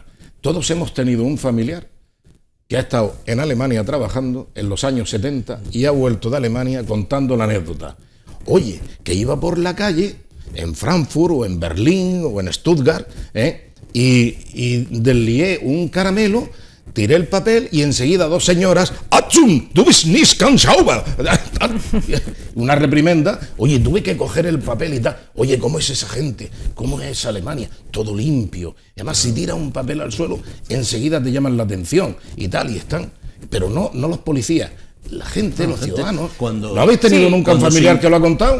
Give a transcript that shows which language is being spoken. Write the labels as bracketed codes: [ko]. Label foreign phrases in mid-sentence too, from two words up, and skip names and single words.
[es] Todos hemos tenido un familiar que ha estado en Alemania trabajando en los años 70 y ha vuelto de Alemania contando la anécdota. Oye, que iba por la calle en Frankfurt o en Berlín o en Stuttgart, y deslié un caramelo, tiré el papel y enseguida 2 señoras, ¡Achum! [de] ¡Du bist nicht ganz sauber! [es] Una reprimenda. Oye, tuve que coger el papel y tal. Oye, ¿cómo es esa gente? ¿Cómo es Alemania? Todo limpio. Y además, si tiras un papel al suelo, enseguida te llaman la atención y tal, y están. Pero no los policías. La gente, los ciudadanos. ¿No habéis tenido nunca un familiar que lo ha contado?